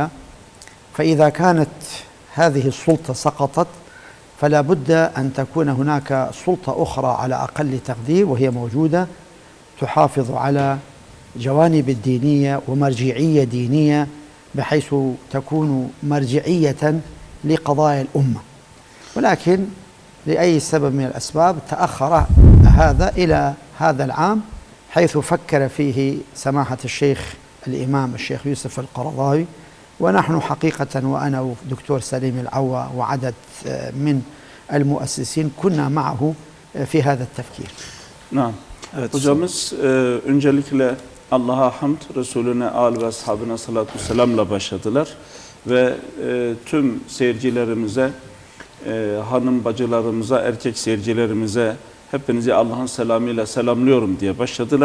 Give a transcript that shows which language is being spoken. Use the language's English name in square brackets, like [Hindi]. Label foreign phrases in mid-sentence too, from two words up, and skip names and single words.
[Arabic] فإذا كانت هذه السلطة سقطت فلا بد أن تكون هناك سلطة أخرى على أقل تقدير، وهي موجودة تحافظ على جوانب الدينية ومرجعية دينية بحيث تكون مرجعية لقضايا الأمة، ولكن لأي سبب من الأسباب تأخر هذا إلى هذا العام، حيث فكر فيه سماحة الشيخ الإمام الشيخ يوسف القرضاوي. ونحن حقيقة وأنا ودكتور سليم العوا وعدد من المؤسسين كنا معه في هذا التفكير. Naam. [Turkish] Evet. Hocamız öncelikle Allah'a hamd, Resulüne, âl ve ashabına salatu selamla başladılar ve tüm seyircilerimize, hanım bacılarımıza, erkek seyircilerimize hepinizi Allah'ın selamıyla selamlıyorum diye başladılar.